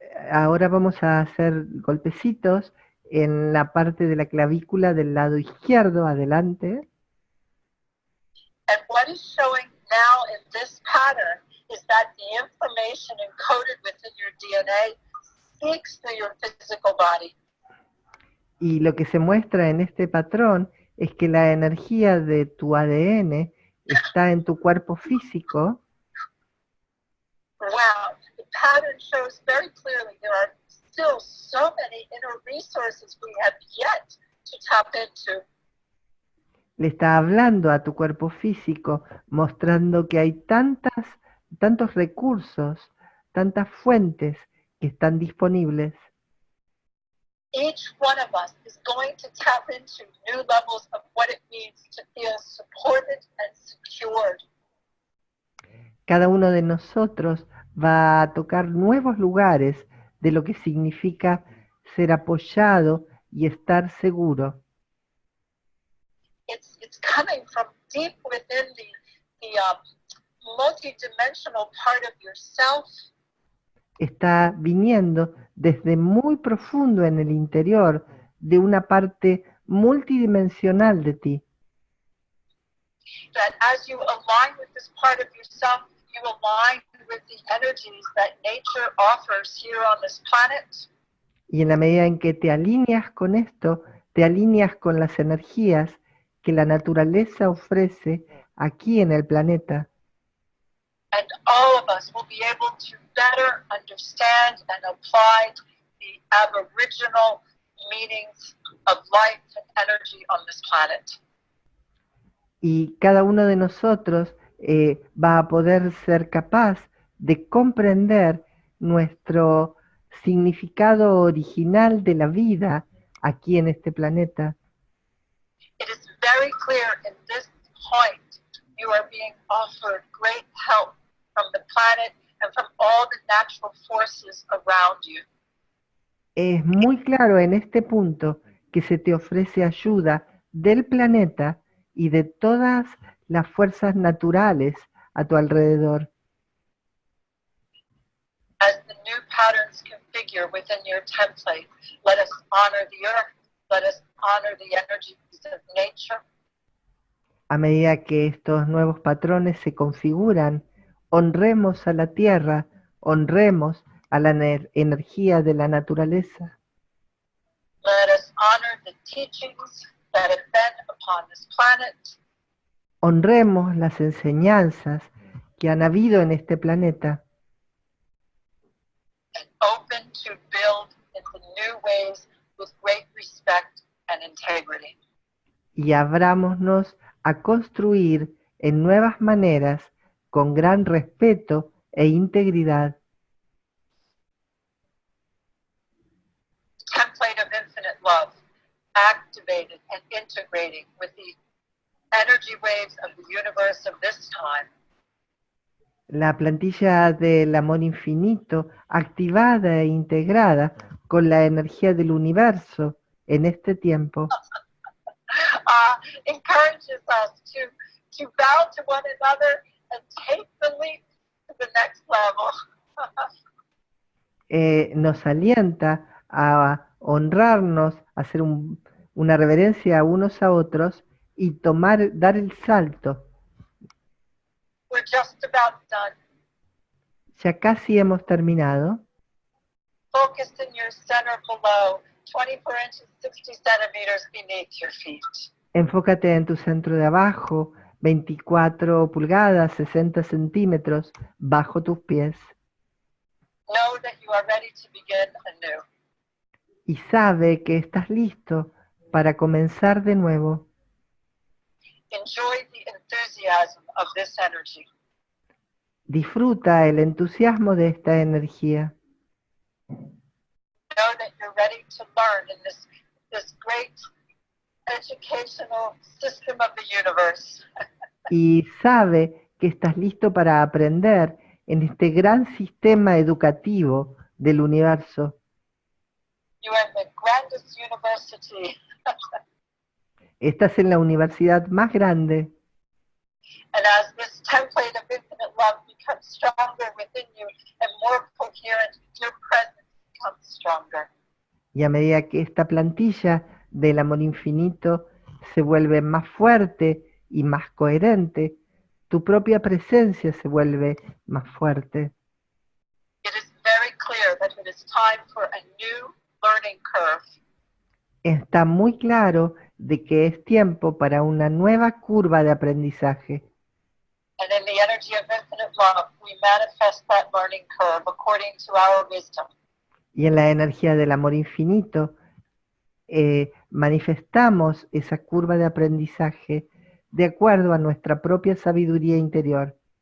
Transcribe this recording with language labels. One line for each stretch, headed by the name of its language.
Spanish: Ahora vamos a hacer golpecitos en la parte de la clavícula del lado izquierdo, adelante.
English: And what is showing now in this pattern is that the information encoded within your DNA speaks through your physical body.
Spanish: Y lo que se muestra en este patrón es que la energía de tu ADN está en tu cuerpo físico.
English: Wow, the pattern shows very clearly there are still so many inner resources we have yet to tap into.
Spanish: Le está hablando a tu cuerpo físico, mostrando que hay tantos recursos, tantas fuentes que están disponibles.
English: Each one of us is going to tap into new levels of what it means to feel supported and secured.
Spanish: Cada uno de nosotros va a tocar nuevos lugares de lo que significa ser apoyado y estar seguro.
English: It's coming from deep within the multidimensional part of yourself.
Spanish: Está viniendo desde muy profundo en el interior de una parte multidimensional de ti.
English: That as you align with this part of yourself, you align with the energies that nature offers here on this planet.
Spanish: Y en la medida en que te alineas con esto, te alineas con las energías que la naturaleza ofrece aquí en el planeta.
English: And all of us will be able to better understand and apply the aboriginal meanings of life and energy on this planet.
Spanish: Y cada uno de nosotros va a poder ser capaz de comprender nuestro significado original de la vida aquí en este planeta.
English: It is very clear in this point you are being offered great help from the planet and from all the natural forces around you.
Spanish: Es muy claro en este punto que se te ofrece ayuda del planeta y de todas las fuerzas naturales a tu alrededor.
English: As the new patterns configure within your template, let us honor the earth, let us honor the energies of nature.
Spanish: A medida que estos nuevos patrones se configuran, honremos a la tierra, honremos a la energía de la naturaleza.
English: Let us honor the teachings that have been upon this planet.
Spanish: Honremos las enseñanzas que han habido en este planeta
English: And open to build into new ways with great respect and integrity.
Spanish: y abrámonos a construir en nuevas maneras con gran respeto e integridad.
English: Template of infinite love, activated and integrating with the energy waves of the universe of this time.
Spanish: La plantilla del amor infinito, activada e integrada con la energía del universo en este tiempo,
English: Encourages us to bow to one another and take the leap to the next level.
Spanish: nos alienta a honrarnos, a hacer una reverencia a unos a otros y dar el salto.
English: We're just about done.
Spanish: Ya casi hemos terminado.
English: Focus in your center below, 24 inches, 60 centimeters beneath your feet.
Spanish: Enfócate en tu centro de abajo, 24 pulgadas, 60 centímetros, bajo tus pies.
English: Know that you are ready to begin anew.
Spanish: Y sabe que estás listo para comenzar de nuevo.
English: Enjoy the enthusiasm of this energy.
Spanish: Disfruta el entusiasmo de esta energía.
English: Know that you're ready to learn in this great educational system of the universe.
Spanish: Y sabe que estás listo para aprender en este gran sistema educativo del universo.
English: You are in the grandest university.
Spanish: Estás en la universidad más grande.
English: And as this template of infinite love becomes stronger within you and more coherent, your presence becomes stronger.
Spanish: Y a medida que esta plantilla del amor infinito se vuelve más fuerte y más coherente, tu propia presencia se vuelve más fuerte.
English: It is very clear that it is time for a new learning curve.
Spanish: Está muy claro de que es tiempo para una nueva curva de aprendizaje.
English: And in the energy of infinite love, we manifest that learning curve according to our wisdom.
Spanish: Y en la energía del amor infinito manifestamos esa curva de aprendizaje de acuerdo a nuestra propia sabiduría interior.